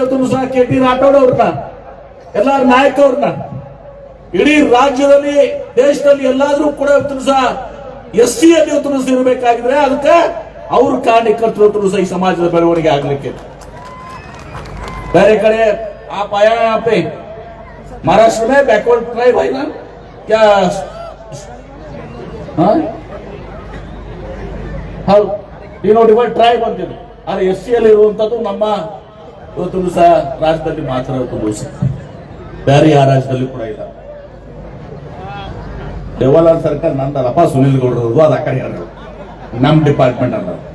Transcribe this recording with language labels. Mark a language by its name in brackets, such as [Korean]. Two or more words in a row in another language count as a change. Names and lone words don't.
[Kannada] ಇವತ್ತು KT ರಾಠೋಡ್ ಅವ್ರನ್ನ, ಎಲ್ಲಾರ ನಾಯಕ ಅವ್ರನ್ನ ಇಡೀ ರಾಜ್ಯದಲ್ಲಿ ದೇಶದಲ್ಲಿ ಎಲ್ಲಾದ್ರೂ ಕೂಡ ಇವತ್ತು SC ಅಲ್ಲಿ ಇವತ್ತು ಇರಬೇಕಾಗಿದ್ರೆ ಅದಕ್ಕೆ ಅವ್ರ ಕಾರಣಕರ್ತರು ಈ ಸಮಾಜದ ಬೆಳವಣಿಗೆ ಆಗ್ಲಿಕ್ಕೆ. ಬೇರೆ ಕಡೆ [Hindi] आप आया यहाँ पे महाराष्ट्र में [English] backward tribe [Hindi] है ना क्या? [Kannada] ಹೌದು, [English] denotified tribe [Kannada] ಅಂತಿದೆ. ಆದರೆ SC ಅಲ್ಲಿ ಇರುವಂತದ್ದು ನಮ್ಮ ಇವತ್ತು ಸಹ ರಾಜ್ಯದಲ್ಲಿ ಮಾತ್ರ ಇವತ್ತು ಬೇರೆ ಯಾವ ರಾಜ್ಯದಲ್ಲಿ ಕೂಡ ಇಲ್ಲ. ದೇವಾಲಯ ಸರ್ಕಾರ ನಂದಲ್ಲಪ್ಪ, ಸುನಿಲ್ ಗೌಡರದು ಅದು ಆ ಕಡೆ ಹೇಳೋದು ನಮ್ಮ ಡಿಪಾರ್ಟ್ಮೆಂಟ್ ಅಲ್ಲ.